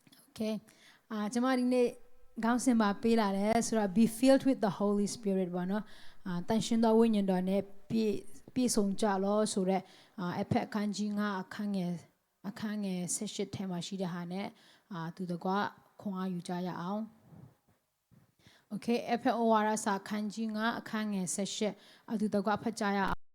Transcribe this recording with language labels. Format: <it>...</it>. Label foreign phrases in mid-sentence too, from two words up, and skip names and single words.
<my>Okay ကျွန်မဒီနေ့ခေါင်းစဉ်မှာပေးလာတယ်ဆိုတော့</my> <en>be filled with the Holy Spirit</en> <my>ပေါ့နော်တန်ရှင်သောဝိညာဉ်တော်နဲ့ပြည့်စုံကြလောဆိုတော့အဖက်အခန်းကြီး9အခန်းငယ်18ထဲမှာရှိတဲ့ဟာနဲ့သူတကွခွန်အားယူကြရအောင် Okay အဖက်ဩဝါဒစာအခန်းကြီး9အခန်းငယ်18သူတကွဖတ်ကြရအောင်</my>